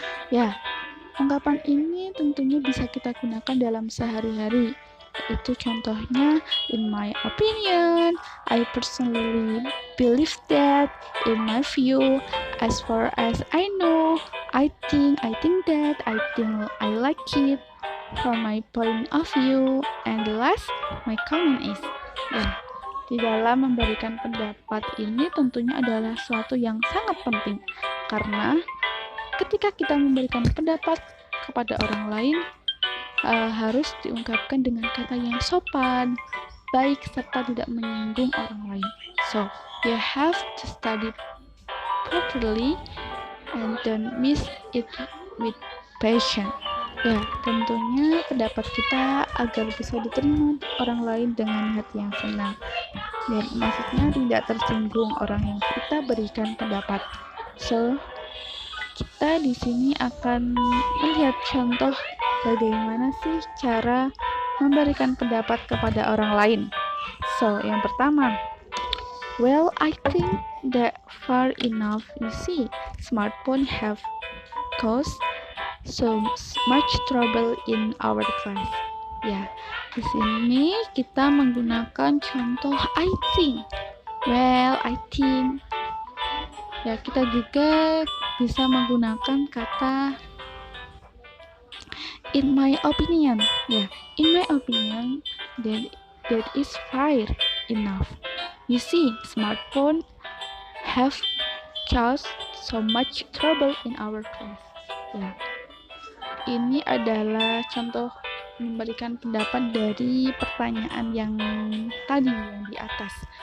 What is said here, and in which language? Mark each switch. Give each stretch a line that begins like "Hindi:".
Indonesian: Ya, ungkapan ini tentunya bisa kita gunakan dalam sehari-hari. Itu contohnya,
English: in my opinion, I personally believe that, in my view, as far as I know, I think that, I think I like it, from my point of view, and the last, my comment is.
Indonesian: Ya, di dalam memberikan pendapat ini tentunya adalah suatu yang sangat penting, karena ketika kita memberikan pendapat kepada orang lain, harus diungkapkan dengan kata yang sopan, baik, serta tidak menyinggung orang lain.
English: So, you have to study properly and don't miss it with passion.
Indonesian: Ya, tentunya pendapat kita agar bisa diterima orang lain dengan hati yang senang. Dan maksudnya tidak tersinggung orang yang kita berikan pendapat. So, kita di sini akan melihat contoh bagaimana sih cara memberikan pendapat kepada orang lain.
English: So,
Indonesian: yang pertama,
English: well, I think that far enough. You see, smartphone have caused so much trouble in our class.
Indonesian: Ya, di sini kita menggunakan contoh
English: I think. Well, I think.
Indonesian: Ya, kita juga bisa menggunakan kata
English: in my opinion. Ya, in my opinion, that is fair enough. You see, smartphone have caused so much trouble in our class.
Indonesian: Ya, ini adalah contoh memberikan pendapat dari pertanyaan yang tadi, yang di atas.